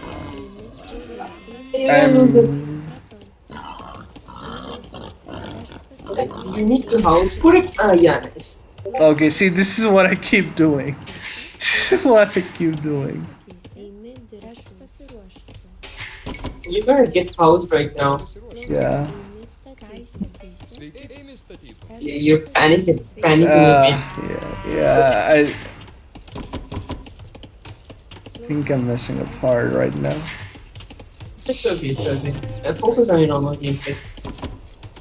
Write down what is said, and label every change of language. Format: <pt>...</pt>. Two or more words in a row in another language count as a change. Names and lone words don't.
<en>You need to house. Put it. Yeah, nice. Okay, see, this is what I keep doing. This is what I keep doing. You're gonna get housed right now. Yeah.</en> <lt>Sveiki, eilės statyti.</lt> <en>You're panicking a bit. Yeah. I think I'm messing up hard right now. It's okay. Focus on your normal gameplay.</en>